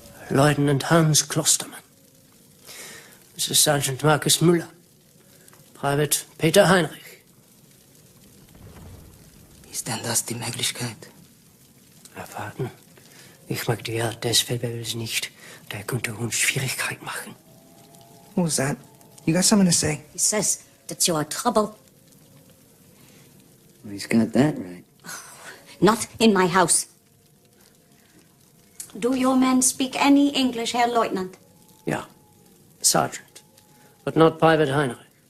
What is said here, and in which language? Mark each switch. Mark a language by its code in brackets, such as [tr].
[en] Lieutenant Hans Klostermann. This is Sergeant Markus Müller. Private Peter Heinrich. [de] Ist denn das die Möglichkeit? Erwarten. Ich mag die Art des Wettbewerbs nicht. Der könnte uns Schwierigkeit machen. [en] What was that? You got something to say? He says that you are trouble. Well, he's got that right. Not in my house. Do your men speak any English, Herr Lieutenant? [de] Ja, [en] Sergeant. But not Private Heinrich.